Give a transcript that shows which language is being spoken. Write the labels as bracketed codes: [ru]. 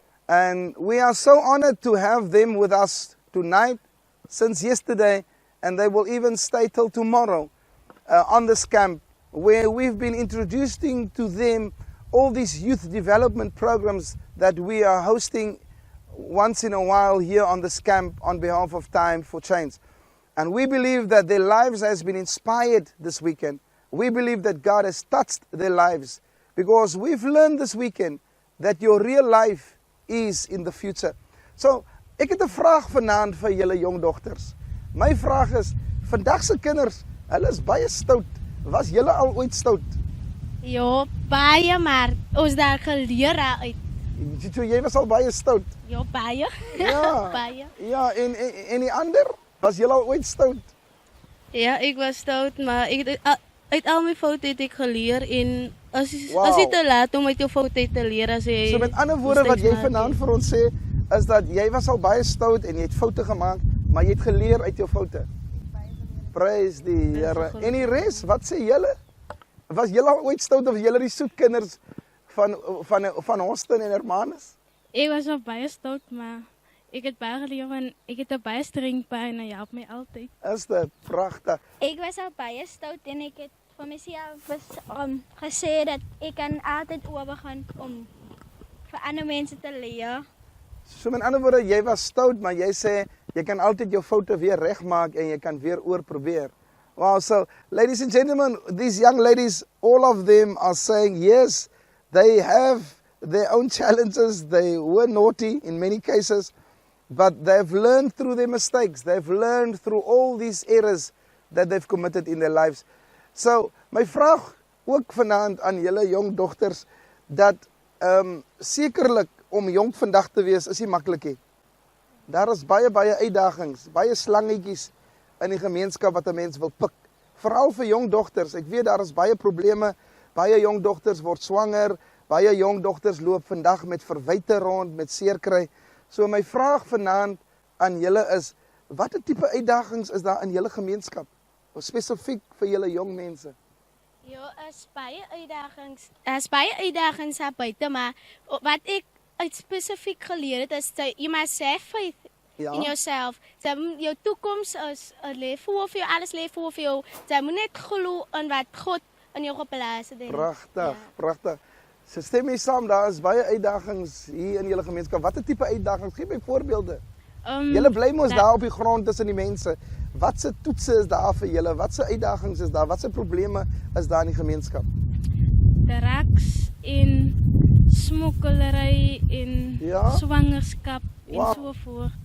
[en] And we are so honored to have them with us tonight, since yesterday, and they will even stay till tomorrow on this camp, where we've been introducing to them all these youth development programs that we are hosting once in a while here on this camp on behalf of Time for Change. And we believe that their lives has been inspired this weekend. We believe that God has touched their lives, because we've learned this weekend that your real life is in the future. [af] So, ek het 'n vraag vanaand vir julle jong dogters. My vraag is, vandag se kinders, hulle is baie stout. Was julle al ooit stout? Ja, baie, maar ons daar geleer uit. So, jy was al baie stout. Ja, baie. Ja. Baie. Ja, en die ander, was julle al ooit stout? Ja, ek was stout, maar uit al my foute het ek geleer en as jy te laat om uit jou foute te leer as jy... So met ander woorde wat jy vanaand vir ons sê, is dat jy was al baie stout en jy het foute gemaak, maar jy het geleer uit jou foute. Praise die Here. En die res, wat sê julle? Was julle al ooit stout of julle die soet kinders van Hawston en Hermanus? Ek was al baie stout, maar ek het baie geleer en ek het 'n baie streng pa en hy help my altyd. Is dit pragtig. Ek was al baie stout en ek het vir myself gesê dat ek kan altyd oorgaan om vir ander mense te leer. So met ander woorde, jy was stout, maar jy sê jy kan altyd jou foute weer regmaak en jy kan weer oorprobeer. [en] Wow, so ladies and gentlemen, these young ladies, all of them are saying yes, they have their own challenges. They were naughty in many cases, but they've learned through their mistakes. They've learned through all these errors that they've committed in their lives. [af] So, my vraag ook vanaand aan julle jong dogters, dat sekerlik om jong vandag te wees is nie maklik nie. Daar is baie uitdagings, baie slangetjies in die gemeenskap wat 'n mens wil pik. Veral vir jong dogters. Ek weet daar is baie probleme. Baie jong dogters word swanger. Baie jong dogters loop vandag met verwyte rond, met seerkry. So my vraag vanaand aan julle is, watter tipe uitdagings is daar in julle gemeenskap? Of spesifiek vir julle jong mense? Ja, is baie uitdagings daar buite, maar wat ek uit spesifiek geleer het is [en] you must have faith in yourself. [af] Jou toekoms is lê voor vir jou, alles lê voor vir jou. Jy moet net glo in wat God in jou geplaas het. Pragtig, pragtig. So stem mee saam, daar is baie uitdagings hier in julle gemeenskap. Watter tipe uitdagings? Gee my voorbeelde. Julle bly mos daar op die grond tussen die mense. Wat se toetse is daar vir julle? Wat se uitdagings is daar? Wat se probleme is daar in die gemeenskap? Drugs en smokkelary en swangerskap en so voort.